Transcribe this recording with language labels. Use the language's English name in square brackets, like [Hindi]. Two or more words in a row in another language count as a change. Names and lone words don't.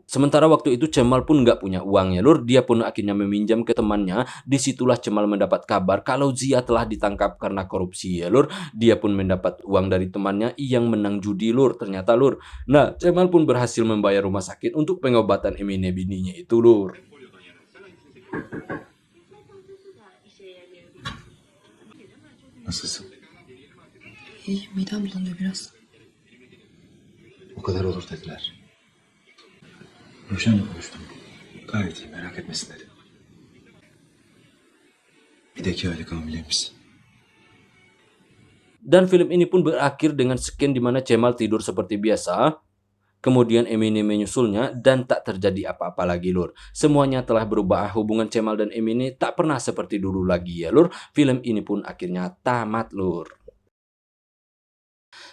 [Indonesian] Sementara waktu itu Cemal pun nggak punya uang ya lur. Dia pun akhirnya meminjam ke temannya. Disitulah Cemal mendapat kabar kalau Zia telah ditangkap karena korupsi ya lur. Dia pun mendapat uang dari temannya yang menang judi lur. Ternyata lur. Nah Cemal pun berhasil membayar rumah sakit untuk pengobatan Emine bininya itu lur. [Turkish] Nasılsın? İyi, midem bulanıyor biraz. O kadar olur dediler. Ruşen'le konuştum. Gayet iyi, merak etmesin dedi. Bir de 2 aylık hamileymişsin. [Indonesian] Dan film ini pun berakhir dengan scan di mana Cemal tidur seperti biasa. Kemudian Emine menyusulnya dan tak terjadi apa-apa lagi lur. Semuanya telah berubah, hubungan Cemal dan Emine tak pernah seperti dulu lagi ya lur. Film ini pun akhirnya tamat lur.